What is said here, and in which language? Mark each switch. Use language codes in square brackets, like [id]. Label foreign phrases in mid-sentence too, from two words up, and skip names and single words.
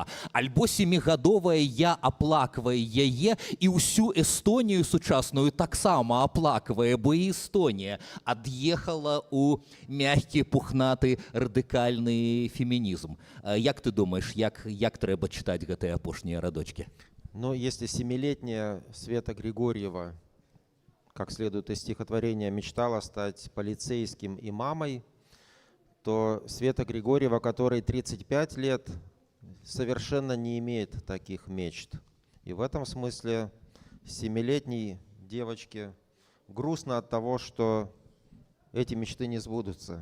[be] Альбо семігадовая я аплаквае яе і ўсю Эстонію сучасную таксама аплаквае, бо і Эстонія ад'ехала ў мягкі, пухнаты, радыкальны фемінізм. Як ты думаеш, як трэба чытаць гэтыя апошнія радочкі? [ru] Ну, если 7-летняя Света Григорьева, как следует из стихотворения, мечтала стать полицейским и мамой, то Света Григорьева, которой 35 лет, совершенно не имеет таких мечт. И в этом смысле 7-летней девочке грустно от того, что эти мечты не сбудутся.